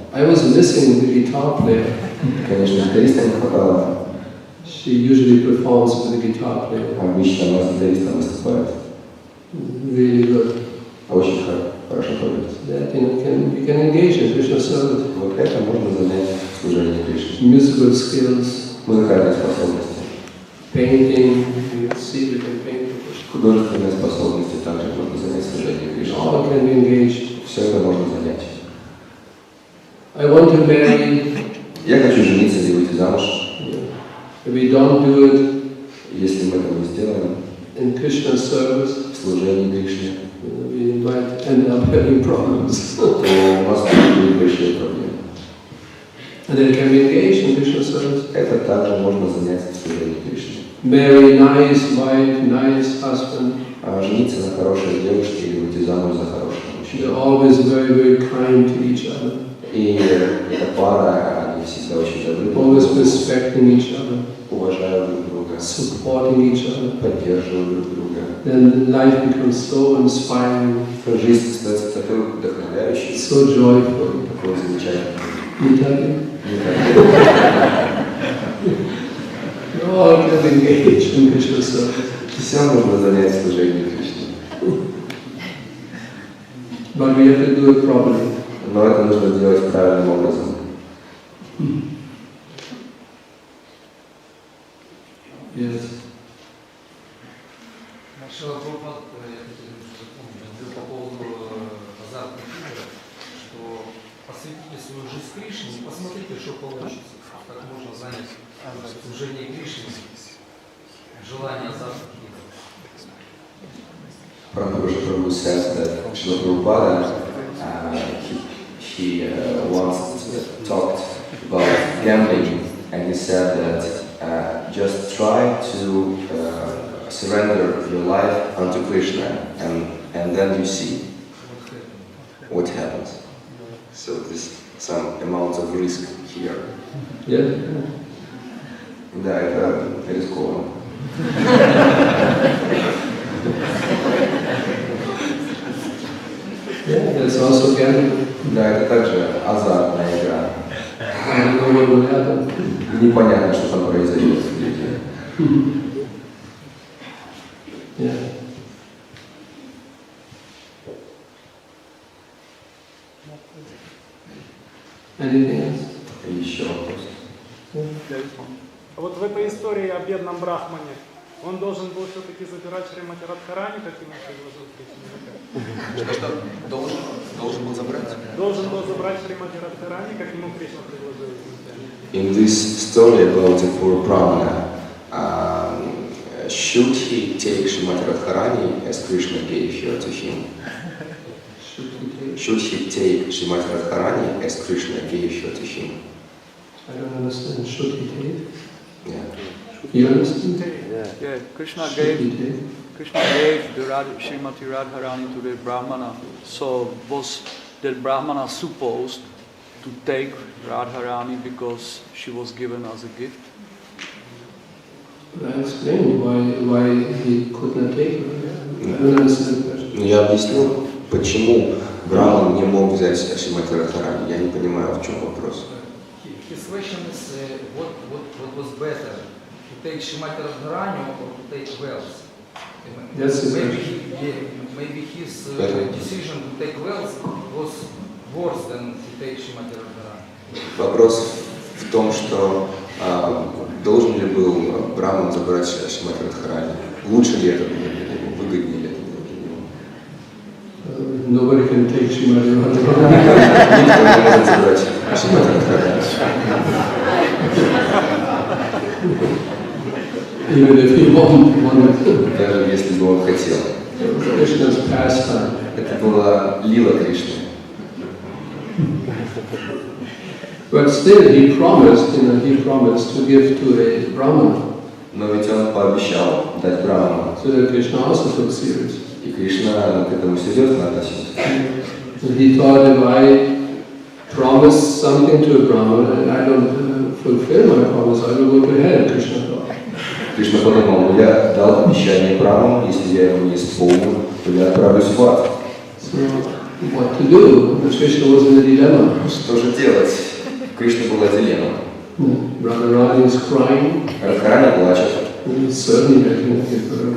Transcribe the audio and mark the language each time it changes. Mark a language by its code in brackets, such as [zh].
[en] I was missing the guitar player. [ru] Конечно, гитариста не хватало. [en] She usually performs with the guitar player. [ru] Обычно она с гитаристом выступает. [en] Really good. [ru] Очень хорошо поет. [en] That we can engage in Krishna service. [ru] Вот это можно занять в служении Кришне. [en] Musical skills. [ru] Музыкальные способности. [en] Painting. You see, we can paint. [ru] Художественные способности также можно занять в служении Кришне. [en] All can be engaged. [ru] Все это можно занять. [en] I want to marry. [ru] Я хочу жениться или выйти замуж. [en] If we don't do it, [ru] если мы это не сделаем, [en] in Krishna service, [ru] в служении Кришне, [en] we might end up having problems. [ru] то у нас будут большие проблемы. [en] And then can be engaged in Krishna service. [ru] Это также можно занять в служении Кришне. [en] Marry nice wife, nice husband. [ru] А жениться на хорошей девушке или выйти замуж за хорошего мужчину. [en] They're always very, very kind to each other. [ru] И эта пара, они всегда очень добры. [en] Always respecting each other. [ru] Уважают друг друга. [en] Supporting each other. [ru] Поддерживают друг друга. [en] Then life becomes so inspiring. [ru] Жизнь становится такой вдохновляющей. [en] So joyful. [ru] Такой замечательной. [en] You tell me? All can engage in Krishna service. [ru] Все можно занять в служении Кришне. [en] But we have to do it properly. [ru] Но это нужно делать правильным образом. [en] Yes. [ru] Шрила Прабхупада, я хотел запомнить, по поводу азартных игр, что посвятите свою жизнь Кришне и посмотрите, что получится. Как можно занять служение Кришне, желание азартных игр. [en] Prabhu says that Шрила Прабхупада, he once talked about gambling, and he said that just try to surrender your life unto Krishna, and then you see what happens. So there's some amount of risk here. Yeah. [ru] Да, это рискованно. [en] Yeah, that's also gambling. [ru] Да, это также азартная игра. [en] I don't know what will happen. [ru] Непонятно, что там произойдет в людей. [en] Yeah. Anything else? [ru] Еще вопрос. А вот в этой истории о бедном брахмане, он должен был все-таки забирать Шримати-Радхарани, как ему предложил Кришна? Что? Должен был забрать? Должен был забрать Шримати-Радхарани, как ему Кришна предложил. [en] In this story about the poor Brahmana, should he take Srimati Radharani as Krishna gave her to him? Should he take Srimati Radharani as Krishna gave her to him? I don't understand. Should he take? Yeah. You understand? Yeah, Krishna Should he gave take? the Srimati Radharani to the Brahmana. So was the Brahmana supposed to take Radharani because she was given as a gift? I explained why he could not take her. I don't understand the question. [ru] Я объяснил, почему Брахман не мог взять Шримати Радхарани. Я не понимаю, в чем вопрос. [en] His question is, what was better, to take Srimati Radharani or to take wealth? That's the Maybe his decision to take wealth was worse than to take Srimati Radharani. [ru] Вопрос в том, что должен ли был Брахман забрать Шримати Радхарани? Лучше ли это было для него? Выгоднее ли это было для него? [en] Nobody can take Srimati Radharani. [ru] Никто не может забрать Шримати Радхарани. [en] Even if he wanted. [ru] Даже если бы он хотел. [en] Krishna's pastime. [ru] Это была лила Кришны. [en] But still, he promised to give to a Brahmana. [ru] Но ведь он пообещал дать Брахману. [en] So that Krishna also took serious. [ru] И Кришна к этому серьезно относился. [en] And he thought, if I promise something to a Brahmana and I don't fulfill my promise, I will go to hell, Krishna thought. [ru] Кришна подумал, я дал обещание Брахману, если я его не исполню, то я отправлюсь в ад. [en] So, what to do? Krishna was in a dilemma. [ru] Что же делать? Кришна была дилемма. [en] Radharani is crying. [ru] Радхарани плачет. [en] Certainly I can give her.